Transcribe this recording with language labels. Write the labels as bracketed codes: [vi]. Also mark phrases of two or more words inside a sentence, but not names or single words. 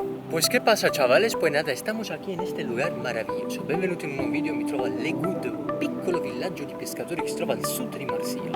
[es] Pues qué pasa, chavales, pues nada, estamos aquí en este lugar maravilloso. [it] Benvenuti in un nuovo video, mi trovo a Le Goudes, un piccolo villaggio di pescatori che si trova al sud di Marsiglia.